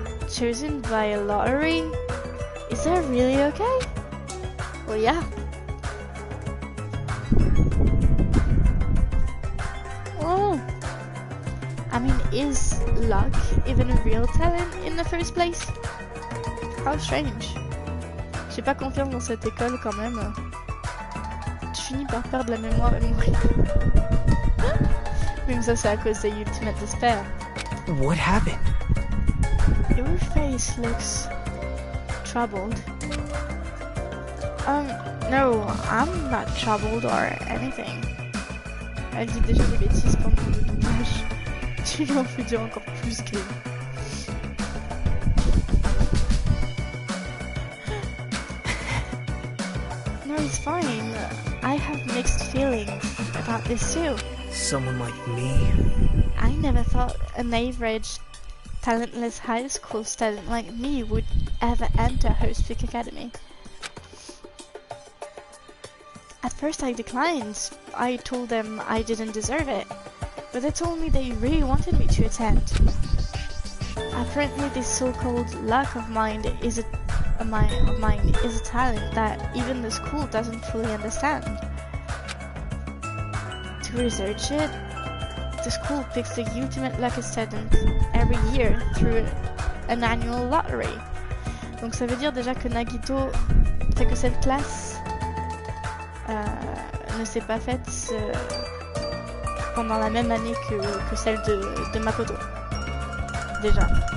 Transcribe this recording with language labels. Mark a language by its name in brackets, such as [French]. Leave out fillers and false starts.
[English] Chosen by a lottery? Is that really okay? Well, yeah. Oh. I mean, is luck even a real talent in the first place? How strange. [French] J'ai pas confiance dans cette école quand même. Tu finis par perdre la mémoire et mourir. Même ça c'est à cause de Ultimate Despair. [English] What happened? Your face looks troubled. No, I'm not troubled or anything. [French] Elle dit déjà des bêtises pendant le doublage. Tu lui en fais dire encore plus que... [English] No, it's fine. I have mixed feelings about this too. Someone like me? I never thought an average, talentless high school student like me would ever enter Hope Speak Academy. At first I declined. I told them I didn't deserve it, but they told me they really wanted me to attend. Apparently this so-called luck of mine is a of mine is a talent that even the school doesn't fully understand. To research it, the school picks the ultimate lucky student every year through an annual lottery. [French] Donc ça veut dire déjà que Nagito, fait que cette classe ne s'est pas faite pendant la même année que celle de Makoto. Déjà.